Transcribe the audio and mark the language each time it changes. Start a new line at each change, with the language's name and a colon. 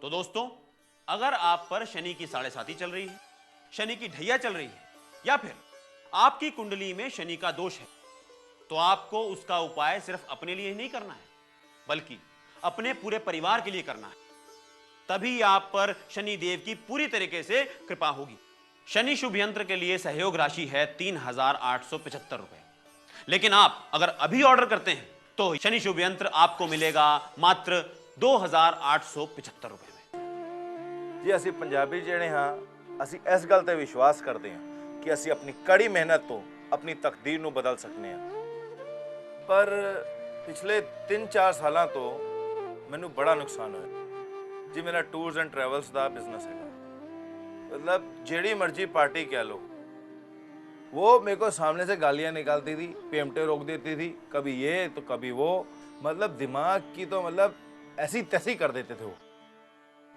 Hindi: तो दोस्तों, अगर आप पर शनि की 7.5 चल रही है, शनि की ढैया चल रही है, या फिर आपकी कुंडली में शनि का दोष है, तो आपको उसका उपाय सिर्फ अपने लिए नहीं करना है, बल्कि अपने पूरे परिवार के लिए करना है। तभी आप पर शनि देव की पूरी तरीके से कृपा होगी। शनि शुभ यंत्र के लिए सहयोग राशि है 3875 रुपए, लेकिन आप अगर अभी ऑर्डर करते हैं तो शनि शुभ यंत्र आपको मिलेगा मात्र 2875 रुपए में।
Punjabi: जी ਅਸੀਂ ਪੰਜਾਬੀ ਜਿਹੜੇ ਹਾਂ, ਅਸੀਂ ਇਸ ਗੱਲ ਤੇ ਵਿਸ਼ਵਾਸ ਕਰਦੇ ਹਾਂ ਕਿ ਅਸੀਂ ਆਪਣੀ ਕੜੀ ਮਿਹਨਤ ਤੋਂ ਆਪਣੀ ਤਕਦੀਰ ਨੂੰ ਬਦਲ ਸਕਨੇ ਹਾਂ। ਪਰ ਪਿਛਲੇ 3-4 ਸਾਲਾਂ ਤੋਂ ਮੈਨੂੰ ਬੜਾ ਨੁਕਸਾਨ ਹੋਇਆ ਜੀ। ਮੇਰਾ tours and travels ਦਾ business ਹੈ,
Hindi: मतलब जेड़ी मर्जी पार्टी कह लो, वो मेरे को सामने से गालियाँ निकालती थी, पेमटे रोक देती थी, कभी ये तो कभी वो, मतलब दिमाग की तो मतलब ऐसी तैसी कर देते थे वो।